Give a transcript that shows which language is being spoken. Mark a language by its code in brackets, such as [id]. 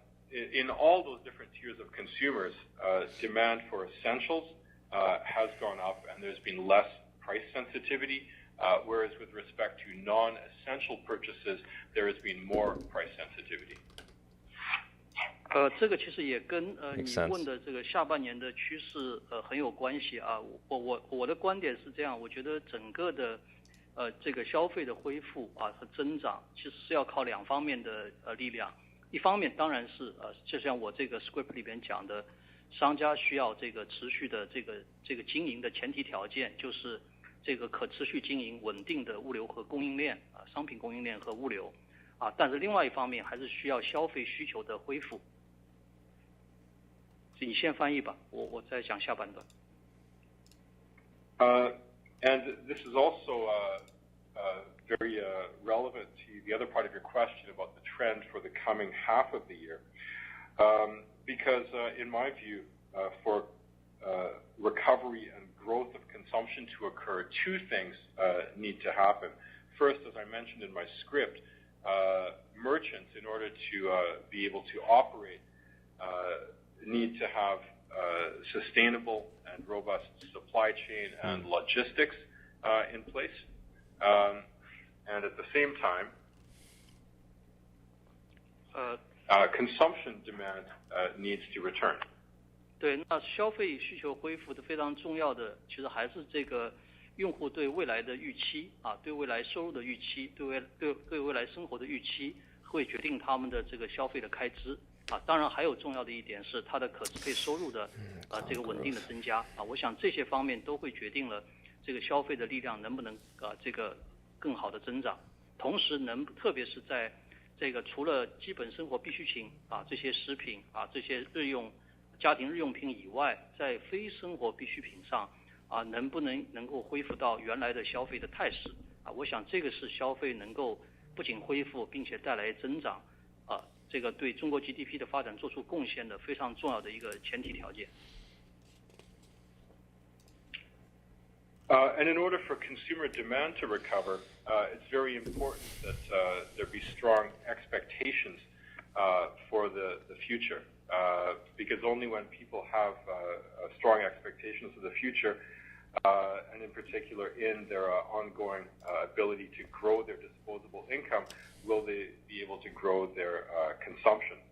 [en] In all those different tiers of consumers, demand for essentials has gone up, and there's been less price sensitivity, whereas with respect to non-essential purchases, there has been more price sensitivity. [zh] 这个其实也跟你问的这个下半年的趋势很有关系啊。我的观点是这样，我觉得整个的这个消费的恢复啊和增长，其实是要靠两方面的力量。一方面当然是就像我这个 script 里边讲的，商家需要这个持续的这个经营的前提条件，就是这个可持续经营稳定的物流和供应链啊，商品供应链和物流啊。但是另外一方面还是需要消费需求的恢复。你先翻译吧，我再讲下半段。 [en] And this is also very relevant to the other part of your question about the trend for the coming half of the year. Because in my view, for recovery and growth of consumption to occur, two things need to happen. First, as I mentioned in my script, merchants, in order to be able to operate, need to have sustainable and robust supply chain and logistics in place. And at the same time, consumption demand needs to return. [zh] 对，那消费需求恢复的非常重要的，其实还是这个用户对未来的预期啊，对未来收入的预期，对未来生活的预期，会决定他们的这个消费的开支。啊，当然还有重要的一点是它的可支配收入的这个稳定的增加啊，我想这些方面都会决定了这个消费的力量能不能这个更好的增长，同时特别是在这个除了基本生活必需品啊这些食品啊这些家庭日用品以外，在非生活必需品上啊能够恢复到原来的消费的态势啊，我想这个是消费能够不仅恢复并且带来增长啊。这个对中国 GDP 的发展做出贡献的非常重要的一个前提条件。 [en] And in order for consumer demand to recover, it's very important that there be strong expectations for the future. Because only when people have strong expectations of the future, and in particular in their ongoing ability to grow their disposable income, will they be able to grow their consumption.